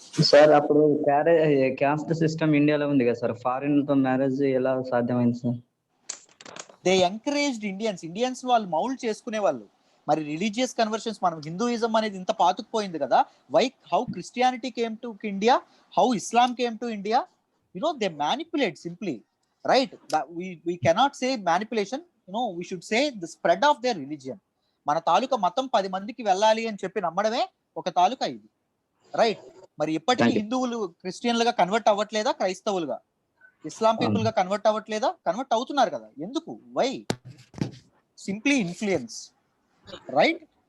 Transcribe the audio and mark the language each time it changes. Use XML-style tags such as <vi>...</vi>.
<te>Sir అప్పుడు caste system ఇండియాలో ఉంది కదా సార్, ఫారిన్ తో మ్యారేజ్ ఎలా సాధ్యమైంది సార్?</te> <en>they encouraged Indians</en> <te>వాళ్ళు మౌల్డ్ చేసుకునే వాళ్ళు.</te> <en>మరి religious conversions,</en> <te>మనం హిందూయిజం అనేది ఇంత పాతుకుపోయింది కదా,</te> <en>How Christianity came to India, how Islam came to India, they manipulate simply, right? we cannot say manipulation, we should say the spread of their religion.</en> <te>మన తాలూకా మతం 10 మందికి వెళ్ళాలి అని చెప్పి నమ్మడమే ఒక తాలూకా ఇది, రైట్? మరి ఇప్పటికీ హిందువులు క్రిస్టియన్లుగా కన్వర్ట్ అవ్వట్లేదా, క్రైస్తవులుగా ఇస్లాం పీపుల్ గా కన్వర్ట్ అవ్వట్లేదా? కన్వర్ట్ అవుతున్నారు కదా. ఎందుకు? వై?</te> <en>simply influence,</en> <te>right?</te>